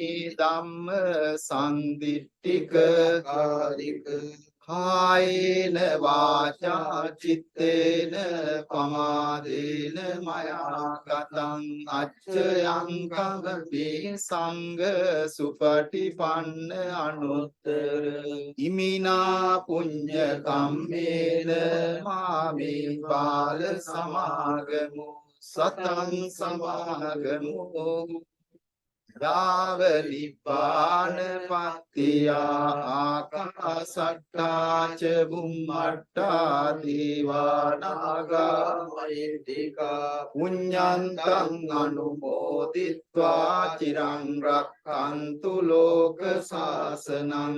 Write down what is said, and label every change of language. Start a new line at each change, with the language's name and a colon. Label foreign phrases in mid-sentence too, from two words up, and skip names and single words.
Pali: ධම්ම සම්දිට්ඨික කාරික කායේන වාචා චිත්තේන පමාදේන මයා කතං අච්චයං කමමි සංඝ සුපටිපන්න අනුත්තර ඉමිනා පුඤ්ඤ කම්මේන මාමේ බාල සමාගමු සතං සමාගමු යාව නිපාන පත්තියා ආකාසට්ටා ච බුම්මට්ටා දීවානාගා මහිද්దికා පුඤ්ඤන්තං අනුමෝදිත්වා චිරං රක්ඛන්තු ලෝක සාසනං